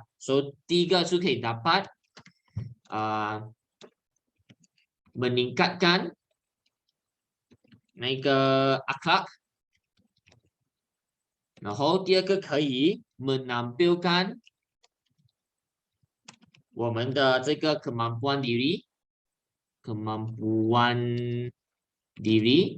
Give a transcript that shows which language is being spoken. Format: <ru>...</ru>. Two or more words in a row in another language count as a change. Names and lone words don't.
<zh>所以第一个是可以</zh> <ms>dapat meningkatkan</ms> <zh>那个 akhlak，然后第二个可以 menampilkan 我们的这个</zh> <ms>kemampuan diri</ms>